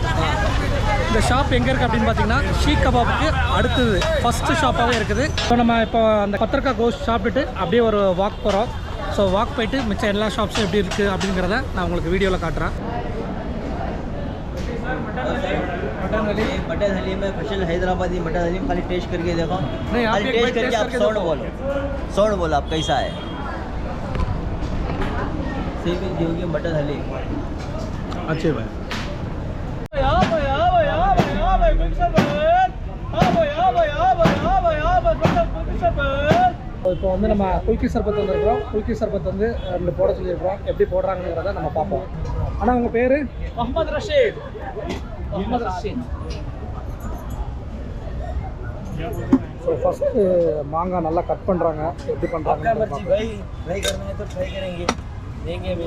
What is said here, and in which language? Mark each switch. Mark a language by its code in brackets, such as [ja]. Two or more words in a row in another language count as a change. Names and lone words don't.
[ta] இந்த ஷாப் எங்கே இருக்குது அப்படின்னு பார்த்தீங்கன்னா ஷீக் கபாப்புக்கு அடுத்தது ஃபஸ்ட்டு ஷாப்பாகவே இருக்குது. ஸோ நம்ம இப்போ அந்த பத்தர்கா கோஷ் சாப்பிட்டுட்டு அப்படியே ஒரு வாக் போகிறோம். ஸோ வாக் போயிட்டு மிச்சம் எல்லா ஷாப்ஸும் எப்படி இருக்குது அப்படிங்கிறத நான் உங்களுக்கு வீடியோவில் காட்டுறேன். [hi] मटन हलीम मटन हलीम है स्पेशल हैदराबादी मटन हलीम खाली टेस्ट करके देखो नहीं आप खाली एक बार टेस्ट करके आप सौंड बोलो आप कैसा है सेम दोगे मटन हलीम अच्छे भाई [ta] இப்போ வந்து நம்ம குல்கி சர்பத் வந்துருக்கோம். குல்கி சர்பத் வந்து ரெண்டு போட சொல்லியிருக்கோம். எப்படி போடுறாங்கிறத நம்ம பார்ப்போம். ஆனால் உங்கள் பேர் मोहम्मद रशीद मोहम्मद रशीद ஸோ ஃபஸ்ட்டு மாங்காய் நல்லா கட் பண்ணுறாங்க. எப்படி பண்ணுறாங்க [hi] ट्राई करना है तो ट्राई करेंगे देंगे भी